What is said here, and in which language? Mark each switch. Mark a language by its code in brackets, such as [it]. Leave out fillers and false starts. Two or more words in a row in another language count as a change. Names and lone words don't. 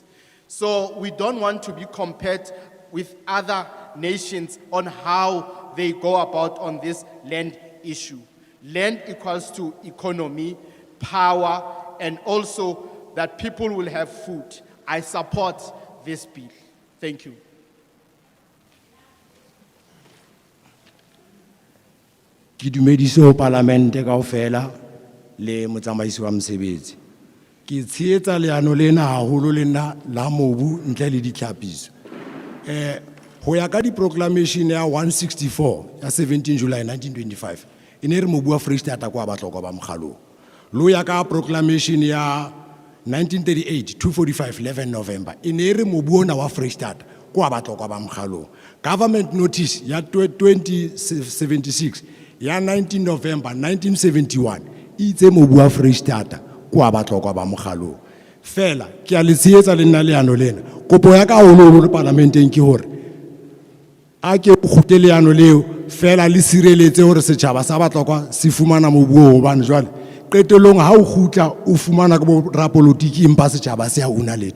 [en] So we don't want to be compared with other nations on how they go about on this land issue. Land equals to economy, power, and also that people will have food. I support this bill. Thank you. [st] Ki dumedise ho parlamente kaofela le motsamaisi wa mosebetsi. Ki tshehetsa leano lena haholo lena la mobu ntle le ditlhapiso. Ho ya ka di proclamation ya 164 ya 17 July 1925 ine re mobu wa Freestate kwa batlokwa ba mogalo. Lo ya ka proclamation ya 1938 245 11 November ine re mobu ona wa Freestate kwa batlokwa ba mogalo. [en] Government notice [st] ya 2076 ya 19 November 1971 itse mobu wa Freestate kwa batlokwa ba mogalo. Fela ke a le tshehetsa le nna leano lena. Kopo ya ka holo le parlamenteng ke hore a ke khutele leano leo fela le sireletse hore setjhaba sa batlokwa se fumana mobu o hobane jwale qetellong ha o khutla o fumana ka bo rapolitiki empa setjhaba se a una letho.